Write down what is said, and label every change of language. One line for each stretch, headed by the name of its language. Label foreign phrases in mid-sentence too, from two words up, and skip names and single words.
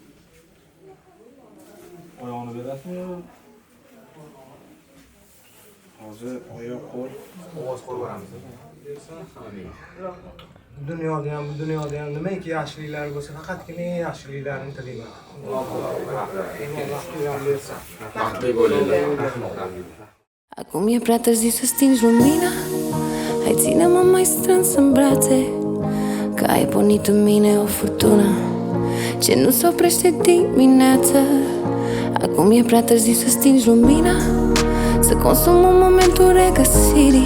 Uzbek: Oyog'ini berasizmi? hozir oyoq qo'l ovoz qo'yamiz. Dunyoda ham bu dunyoda ham nimaiki yaxshiliklar bo'lsa, faqatgina yaxshiliklarni tilayman. Alloh bersin. Baxtli bo'linglar.
Romanian: Acum e prea târziu să stingi lumina. Hai ține-mă mai strâns în brațe, că ai pornit în mine o furtună ce nu se oprește dimineața. Acum e prea târziu să stingi lumina, să consumăm momentul regăsirii.